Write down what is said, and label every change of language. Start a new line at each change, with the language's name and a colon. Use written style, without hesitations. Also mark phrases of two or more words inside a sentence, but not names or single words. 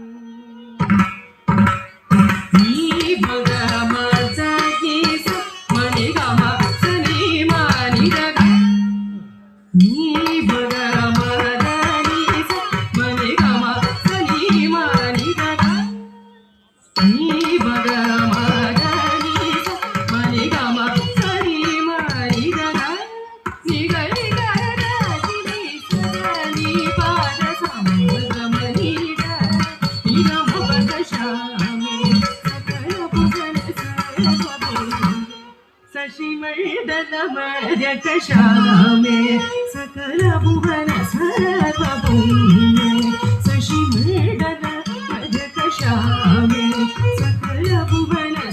Sanskrit: नी भग म स नि स म नि ग म स नि म नि ग ग नी भग म द नि स म नि ग म स नि म नि ग ग नी भग म द नि स म नि ग म स नि म नि ग ग नि ग नि ग द नि स नि प द स म ग म नि ग नि ग म प द श्यामे सकल भुवन सर्वभौमे शशिमण्डल मध्यकशामे सकल भुवन सर्वभौमे शशिमण्डल मध्यकशामे सकल भुवन